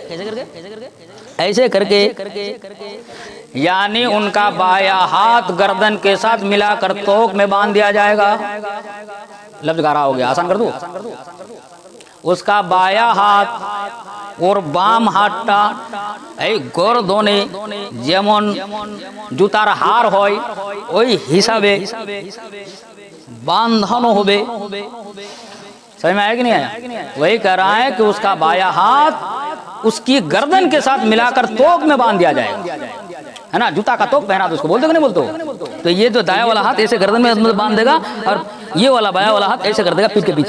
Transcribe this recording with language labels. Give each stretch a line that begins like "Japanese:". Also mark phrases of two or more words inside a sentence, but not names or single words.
Urdu: ایسے کر کے، یعنی ان کا بایاں ہاتھ گردن کے ساتھ ملا کر توق میں باندھ دیا جائے گا۔ لفظ گارا ہو گیا، آسان کر دوں۔ اس کا بایاں ہاتھ اور بام ہاتھটা
Bangla: এই গর্দনে যেমন জুতার হার হয় ওই হিসাবে বাঁধানো হবে।
Urdu: سمجھ میں آیا کہ نہیں آیا؟ وہی کہہ رہا ہے کہ اس کا بایاں ہاتھ اس کی گردن کے ساتھ ملا کر توق میں باندھ دیا جائے گا، ہے نا؟ جوتا کا توق پہنا تو اس کو بولتے کہ نہیں بولتے؟ تو یہ جو دایاں والا ہاتھ ایسے گردن میں باندھ دے گا اور یہ والا بایاں والا ہاتھ ایسے کر دے گا پیٹھ کے پیچھے۔